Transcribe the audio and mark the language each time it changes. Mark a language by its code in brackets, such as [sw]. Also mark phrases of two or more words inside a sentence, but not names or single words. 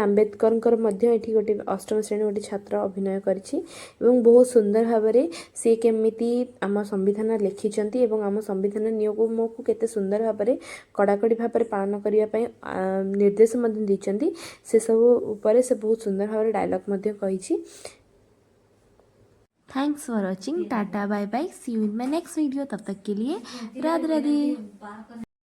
[or] ଆମ୍ବେଦକରଙ୍କର ମଧ୍ୟ ଏଠି ଗୋଟେ ଅଷ୍ଟମ ଶ୍ରେଣୀ ଗୋଟେ ଛାତ୍ର ଅଭିନୟ କରିଛି ଏବଂ ବହୁତ ସୁନ୍ଦର ଭାବରେ ସେ କେମିତି ଆମ ସମ୍ବିଧାନ ଲେଖିଛନ୍ତି ଏବଂ ଆମ ସମ୍ବିଧାନ ନିୟମକୁ କେତେ ସୁନ୍ଦର ଭାବରେ କଡ଼ାକଡ଼ି ଭାବରେ ପାଳନ କରିବା ପାଇଁ ନିର୍ଦ୍ଦେଶ ମଧ୍ୟ ଦେଇଛନ୍ତି। ସେସବୁ ଉପରେ ସେ ବହୁତ ସୁନ୍ଦର ଭାବରେ ଡାୟଲଗ୍ ମଧ୍ୟ କହିଛି। [en] Thanks for watching. Tata bye bye, see you in my next video. [hi] तब तक के लिए राधे राधे।